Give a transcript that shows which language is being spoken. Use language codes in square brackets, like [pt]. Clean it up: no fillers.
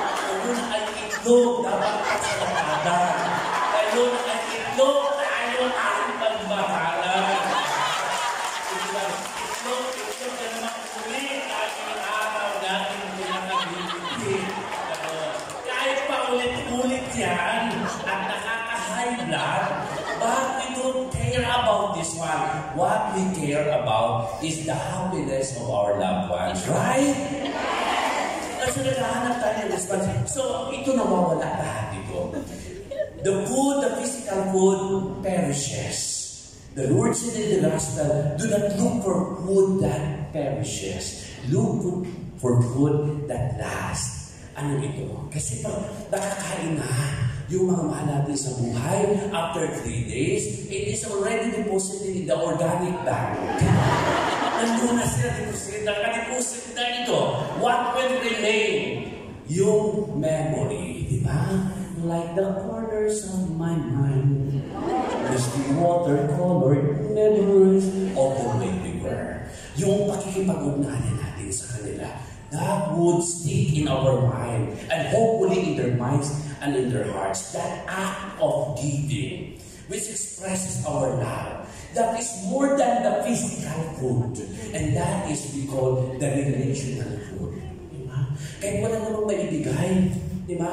[tl] Ayun ay itlog, dapat ka sa lakada. Ayun ay itlog, tayo ang pagbahala. Itlog na naman ulit ang araw natin pinakabibigay. Kahit pa ulit-ulit yan at nakaka-high blood, [en] but we don't care about this one. What we care about is the happiness of our loved ones, right? [tl] Kasi naghahanap tayo ng response. So, ito nawawala lahat ito. [en] The food, the physical food, perishes. The Lord said in the Gospel, do not look for food that perishes. Look for food that lasts. [tl] Ano ito? Kasi pag nakakain na yung mga mahal natin sa buhay, [en] after 3 days, it is already deposited in the organic bank. [tl] Nandun na sila deposit, nakadeposit na ito. [en] What will remain? [tl] Yung memory, di ba? [en] Like the corners of my mind, misty water-colored memories of the way we were. [tl] Yung pakikipag-ugnayan natin sa kanila, [en] that would stick in our mind and hopefully in their minds and in their hearts. That act of giving, which expresses our love, that is more than the physical food. And that is we call the relational food. [tl] Diba? Kahit wala namang maibigay, diba?